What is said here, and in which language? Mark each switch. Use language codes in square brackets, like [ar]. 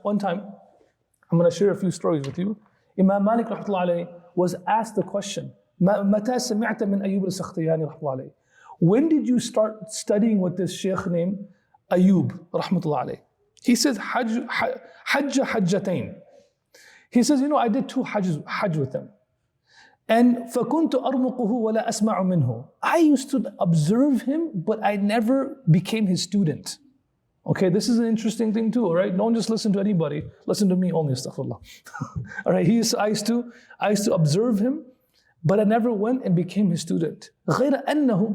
[en] One time, I'm going to share a few stories with you. Imam Malik rahmatullahi alayhi was asked the question, [ar] متى سمعت من أيوب السختياني رحمة الله عليه? [en] When did you start studying with this sheikh named Ayub rahmatullahi alayhi? He says, Hajj hajjatain. He says, I did 2 Hajj with him. [ar] And فَكُنْتُ أَرْمُقُهُ وَلَا أَسْمَعُ مِنْهُ. [en] I used to observe him, but I never became his student. Okay, this is an interesting thing too, all right? Don't just listen to anybody. Listen to me only, astaghfirullah. All right, I used to observe him, but I never went and became his student. [ar] غَيْرَ أَنَّهُ.